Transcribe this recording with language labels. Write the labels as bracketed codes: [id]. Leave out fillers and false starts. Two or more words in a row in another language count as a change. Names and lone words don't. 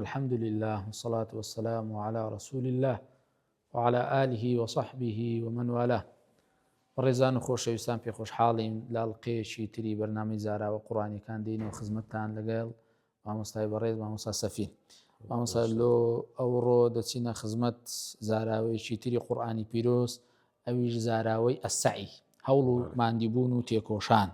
[ar] الحمد لله والصلاة والسلام على رسول الله وعلى آله وصحبه ومن والاه. [ckb] ڕێزان و خۆشەویستان پێ خۆشحاڵین لاڵقەیەکی تری بەرنامەی زاراوە قورئانیەکان دێنەوە خزمەتتان لەگەڵ مامۆستای بەڕێز مامۆستا سەفین. مامۆستا لۆ ئەوڕۆ دەچینە خزمەت زاراوەیەکی تری قورئانی پیرۆز، ئەویش زاراوەی ئەسسعی، هەوڵ و ماندیبوون و تێکۆشان.